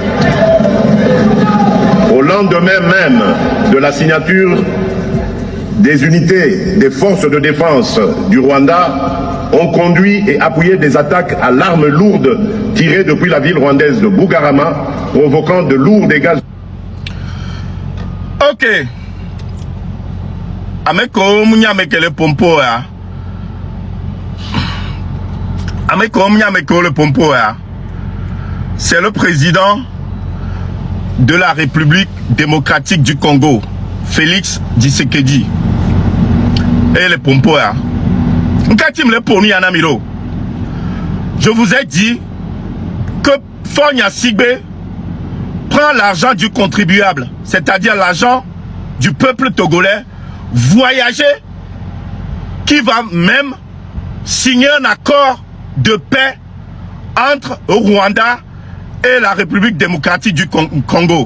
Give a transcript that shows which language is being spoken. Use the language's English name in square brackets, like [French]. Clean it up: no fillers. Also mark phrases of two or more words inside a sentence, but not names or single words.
[French] Au lendemain même de la signature des unités des forces de défense du Rwanda, ont conduit et appuyé des attaques à l'arme lourde tirées depuis la ville rwandaise de Bugarama, provoquant de lourds dégâts. Ok. [Ewe] Ameko mnyameke le pompo ya. Ameko mnyameke le pompo ya. [French] C'est le président de la République démocratique du Congo, Félix Tshisekedi. Et les pompos là. Je vous ai dit que Fonya Sigbe prend l'argent du contribuable, c'est-à-dire l'argent du peuple togolais, voyager, qui va même signer un accord de paix entre le Rwanda et la République démocratique du Congo.